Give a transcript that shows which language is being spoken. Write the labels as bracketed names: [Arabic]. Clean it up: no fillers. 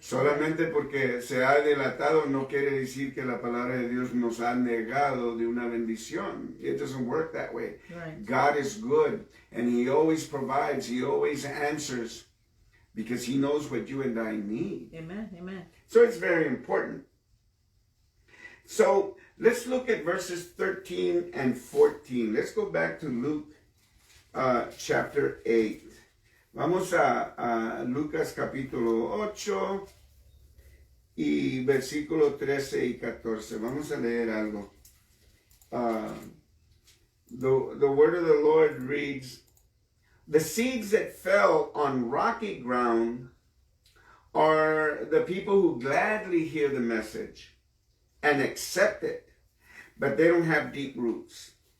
[Spanish] Solamente porque se ha dilatado no quiere decir que la palabra de Dios nos ha negado de una bendición. [English] It doesn't work that way. Right. God is good and he always provides, he always answers because he knows what you and I need. Amen, amen. So it's very important. So let's look at verses 13 and 14. Let's go back to Luke chapter 8. [Spanish] Vamos a Lucas capítulo 8 y versículo 13 y 14. Vamos a leer algo. [English] The word of the Lord reads, "The seeds that fell on rocky ground are the people who gladly hear the message and accept it, but they don't have deep roots.